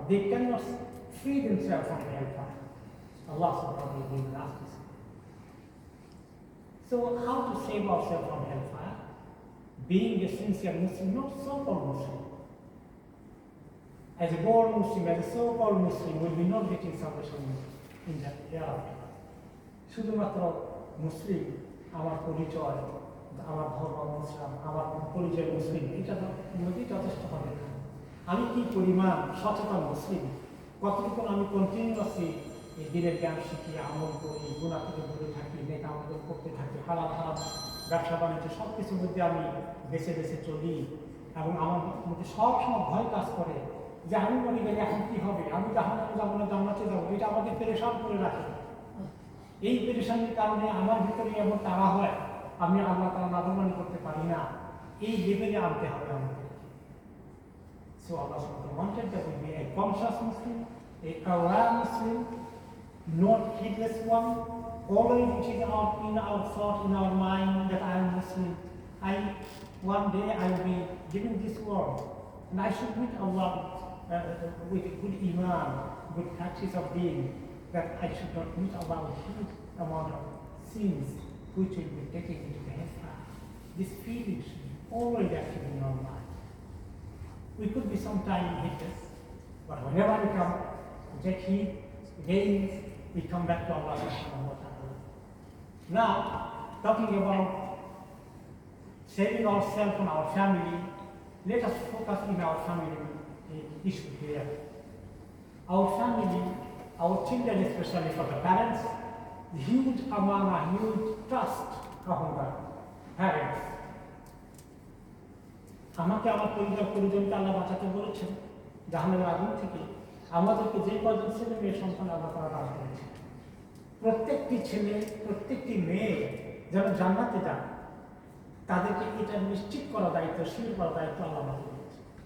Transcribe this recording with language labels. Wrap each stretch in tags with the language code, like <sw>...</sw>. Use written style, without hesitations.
<en>They cannot free themselves from the hellfire. Allah subhanahu wa ta'ala will ask this. So how to save ourselves from hellfire? Being a sincere Muslim, not so-called Muslim. As a born Muslim, as a so-called Muslim, will be not getting salvation in that hereafter.</en> <bn>শুধুমাত্র মুসলিম আমার পরিচয়, আমার ধর্ম মুসলিম, আমার পরিচয় মুসলিম, এটা মধ্যেই যথেষ্ট হবে না। আমি কি পরিমাণ সচেতন মুসলিম, কতটুকু আমি কন্টিনিউয়াসলি এই দিনের জ্ঞান শিখি, আমল করি, গুনাহ থেকে দূরে থাকি, নেক আমল করতে থাকি, হালাল হারাম ব্যবসা বাণিজ্য সব কিছুর মধ্যে আমি বেছে বেছে চলি, এবং আমার মধ্যে সবসময় ভয় কাজ করে যে আমি মনে গেলে এখন কি হবে, আমি জাহান্নামে যাবো না জান্নাতে যাবো, এটা আমাকে পেরেশান করে রাখে। এই পেরেশানির কারণে আমার ভিতরে এমন তাড়া হয়, আমি আল্লাহ তাআলা নাফরমানি করতে পারি না। এই লেভেলে আনতে হবে আমাকে।</bn> <en>So Allah subhanahu wanted that we be a conscious Muslim, a aware Muslim, not heedless one. Always it is in our thought, in our mind that I am Muslim. One day I will be given this world, and I should meet Allah with a good iman, good practice of being, that I should not meet Allah with huge amount of sins which will be taken into the hellfire. This feeling should be always active in our mind. We could be sometime heedless, but whenever we come, we take heed, again we come back to Allah subhanahu wa ta'ala. Now, talking about saving ourselves from our family, let us focus in our family issue here. Our family, our children, especially for the parents, huge amana, huge trust upon the parents.</en> <bn>আমাকে আমার পরিজনকে আল্লাহ বাঁচাতে বলেছেন জাহান্নামের আগুন থেকে। আমাদেরকে যে কজন ছেলে মেয়ে সন্তান আল্লাহ তাআলা দান করেছেন, প্রত্যেকটি ছেলে প্রত্যেকটি মেয়ে যেন জান্নাতে যান, তাদেরকে এটা নিশ্চিত করা দায়িত্ব, শির করা দায়িত্ব আল্লাহ আমাকে দিয়েছে।</bn>